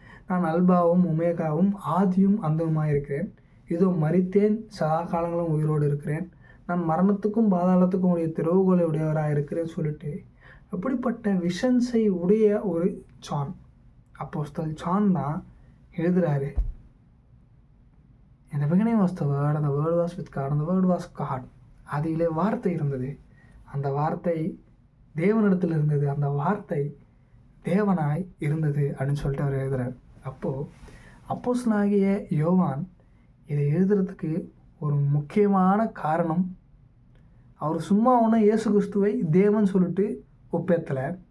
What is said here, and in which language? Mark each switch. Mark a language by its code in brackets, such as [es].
[ta] நான் அல்பாவும் ஒமேகாவும் ஆதியும் அந்தவுமாக இருக்கிறேன், இதோ மரித்தேன், சதா காலங்களும் உயிரோடு இருக்கிறேன், நான் மரணத்துக்கும் பாதாளத்துக்கும் உடைய திறவுகோலை உடையவராக இருக்கிறேன்னு சொல்லிட்டு அப்படிப்பட்ட விஷன்ஸை உடைய ஒரு ஜான் அப்போஸ்தலன் ஜான் தான் எழுதுகிறாரு. [en] In the beginning was the Word, and the Word was with God, and the Word was God. [ta] அதிலே வார்த்தை இருந்தது, அந்த வார்த்தை தேவனிடத்தில் இருந்தது, அந்த வார்த்தை தேவனாய் இருந்தது அப்படின்னு சொல்லிட்டு அவர் எழுதுகிறார். அப்போது அப்போஸ்தலனாகிய யோவான் இதை எழுதுறதுக்கு ஒரு முக்கியமான காரணம், அவர் சும்மா ஒன்றும் இயேசு கிறிஸ்துவை தேவன் சொல்லிட்டு ஒப்பேத்தலை.